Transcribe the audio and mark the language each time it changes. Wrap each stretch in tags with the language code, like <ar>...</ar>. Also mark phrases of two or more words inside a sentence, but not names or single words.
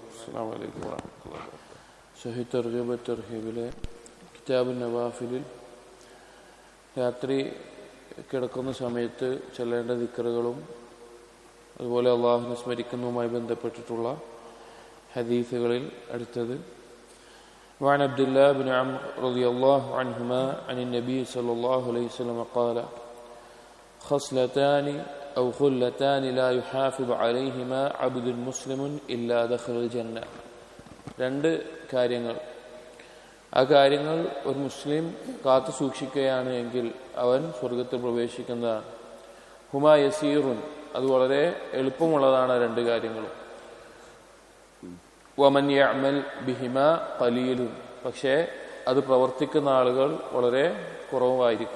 <ar>السلام عليكم ورحمة الله وبركاته.</ar> <ml>സഹീഹ് തർജീബ് തർഹീബിലെ കിതാബുൻ നവാഫിലിൽ രാത്രി കിടക്കുന്ന സമയത്ത് ചൊല്ലേണ്ട ദിക്റുകളും അതുപോലെ അള്ളാഹുവിനെ സ്മരിക്കുന്നതുമായി ബന്ധപ്പെട്ടിട്ടുള്ള ഹദീസുകളിൽ അടുത്തത്</ml> <ar>وعن عبد الله بن عمرو رضي الله عنهما عن النبي صلى الله عليه وسلم قال خصلتان أو خلتان لا يحافظ عليهما عبد مسلم إلا دخل الجنة.</ar> <ml>രണ്ട് കാര്യങ്ങൾ, ആ കാര്യങ്ങൾ ഒരു മുസ്ലിം കാത്തു സൂക്ഷിക്കുകയാണ് എങ്കിൽ അവൻ സ്വർഗത്തിൽ പ്രവേശിക്കുന്നതാണ്.</ml> <ar>هما يسير,</ar> <ml>അത് വളരെ എളുപ്പമുള്ളതാണ് രണ്ട് കാര്യങ്ങളും.</ml> <ar>ومن يعمل بهما قليل,</ar> <ml>പക്ഷേ അത് പ്രവർത്തിക്കുന്ന ആളുകൾ വളരെ കുറവായിരിക്കും.</ml>